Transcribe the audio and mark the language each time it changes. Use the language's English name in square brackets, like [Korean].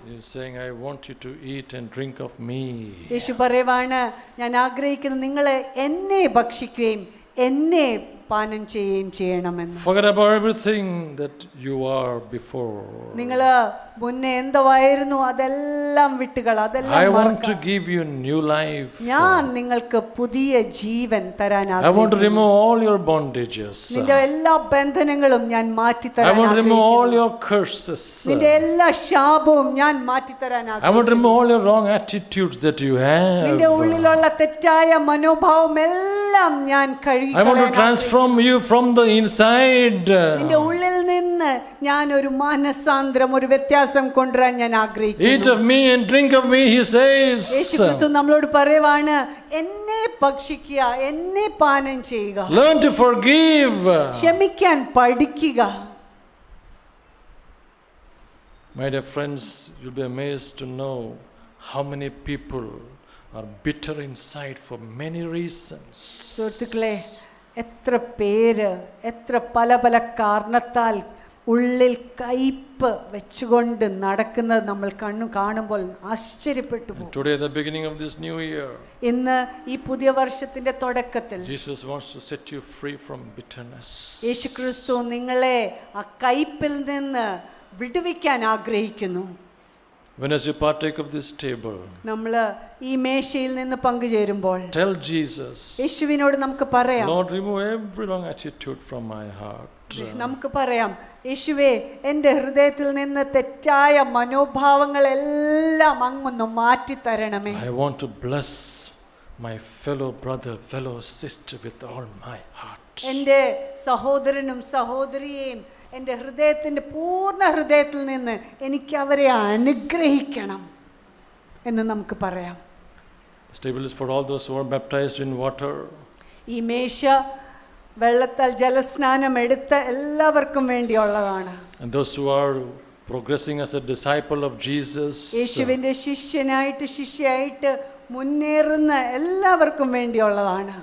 [English] He is saying, I want you to eat and drink of me. [Malayalam] യേശു പറയുവാണ്, ഞാൻ ആഗ്രഹിക്കുന്നു നിങ്ങൾ എന്നെ ഭക്ഷിക്കുകയും എന്നെ പാനം ചെയ്യുകയും ചെയ്യണമെന്ന്. [English] Forget about everything that you are before. [Malayalam] നിങ്ങൾ മുന്നേ എന്തായിരുന്നു അതെല്ലാം വിട്ടുകൾ, അതെല്ലാം [English] I want [Malayalam] മറക്കുക. [English] to give you new life. [Malayalam] ഞാൻ നിങ്ങൾക്ക് പുതിയ ജീവൻ തരാൻ [English] I want to [Malayalam] ആഗ്രഹിക്കുന്നു. [English] remove all your bondages. [Malayalam] നിന്റെ എല്ലാ ബന്ധനങ്ങളും ഞാൻ മാറ്റി [English] I [Malayalam] തരാൻ [English] want to remove all [Malayalam] ആഗ്രഹിക്കുന്നു. [English] your curses. [Malayalam] നിന്റെ എല്ലാ ശാപവും ഞാൻ മാറ്റി തരാൻ [English] I want to [Malayalam] ആഗ്രഹിക്കുന്നു. [English] remove all your wrong attitudes that you [Malayalam] നിന്റെ [English] have. [Malayalam] ഉള്ളിലുള്ള തെറ്റായ മനോഭാവം എല്ലാം ഞാൻ കഴുകി [English] I want to [Malayalam] കളയാൻ [English] transform you from the inside. [Malayalam] നിന്റെ ഉള്ളിൽ നിന്ന് ഞാൻ ഒരു മാനസാന്തരം, ഒരു വ്യത്യാസം കൊണ്ടുവരാൻ ഞാൻ [English] Eat [Malayalam] ആഗ്രഹിക്കുന്നു. [English] of me and drink of me, He says. [Malayalam] യേശുക്രിസ്തു നമ്മളോട് പറയുവാണ്, എന്നെ ഭക്ഷിക്കുക, എന്നെ പാനം ചെയ്യുക, [English] Learn to forgive. [Malayalam] ക്ഷമിക്കാൻ പഠിക്കുക. [English] My dear friends, you'll be amazed to know how many people are bitter inside for many reasons. [Malayalam] സുഹൃത്തുക്കളെ, എത്ര പേര് എത്ര പല കാരണത്താൽ ഉള്ളിൽ കയ്പ് വെച്ചുകൊണ്ട് നടക്കുന്നത് നമ്മൾ കാണുമ്പോൾ ആശ്ചര്യപ്പെട്ടു പോകും. [English] Today, the beginning of this new year, [Malayalam] ഇന്ന് ഈ പുതിയ വർഷത്തിന്റെ തുടക്കത്തിൽ [English] Jesus wants to set you free from bitterness. [Malayalam] യേശുക്രിസ്തു നിങ്ങളെ ആ കയ്പിൽ നിന്ന് വിടുവിക്കാൻ ആഗ്രഹിക്കുന്നു. [English] When as you partake of this table, [Malayalam] നമ്മൾ ഈ മേശയിൽ നിന്ന് പങ്കുചേരുമ്പോൾ [English] tell Jesus, [Malayalam] യേശുവിനോട് നമുക്ക് പറയാം, [English] Lord, remove every wrong attitude from my heart. [Malayalam] നമുക്ക് പറയാം, യേശുവേ, എൻ്റെ ഹൃദയത്തിൽ നിന്ന് തെറ്റായ മനോഭാവങ്ങളെല്ലാം അങ്ങൊന്ന് മാറ്റി തരണമേ. [English] I want to bless my fellow brother, fellow sister with all my heart. [Malayalam] എൻ്റെ സഹോദരനും സഹോദരിയെയും എൻ്റെ ഹൃദയത്തിൻ്റെ പൂർണ്ണ ഹൃദയത്തിൽ നിന്ന് എനിക്ക് അവരെ അനുഗ്രഹിക്കണം എന്ന് നമുക്ക് പറയാം. [English] This table is for all those who are baptized in water. [Malayalam] ഈ മേശ വെള്ളത്താൽ ജലസ്നാനം എടുത്ത എല്ലാവർക്കും വേണ്ടിയുള്ളതാണ്. [English] And those who are progressing as a disciple of Jesus. [Malayalam] യേശുവിൻ്റെ ശിഷ്യയായിട്ട് മുന്നേറുന്ന എല്ലാവർക്കും വേണ്ടിയുള്ളതാണ്.